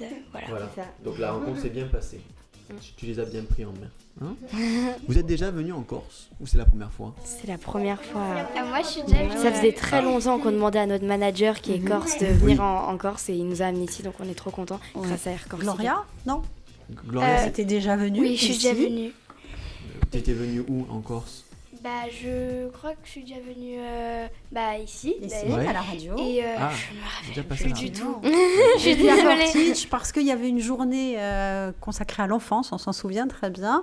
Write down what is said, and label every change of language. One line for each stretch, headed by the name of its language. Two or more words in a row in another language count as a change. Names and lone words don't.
French: Voilà. C'est ça. Donc la rencontre s'est bien passée. Tu les as bien pris en main. Hein? Vous êtes déjà venu en Corse ou c'est la première fois? C'est la première fois. Moi, je suis déjà venue. Ça faisait très longtemps qu'on demandait à notre manager qui est corse de venir en Corse et il nous a amenés ici, donc on est trop contents grâce à Air Corse. Gloria? Non? Gloria, c'était déjà venu? Oui, je suis déjà venue. T'étais venue où en Corse? Je crois que je suis déjà venue ici, à la radio. Et je me rappelle plus du tout. Je suis désolée. Parce qu'il y avait une journée consacrée à l'enfance, on s'en souvient très bien.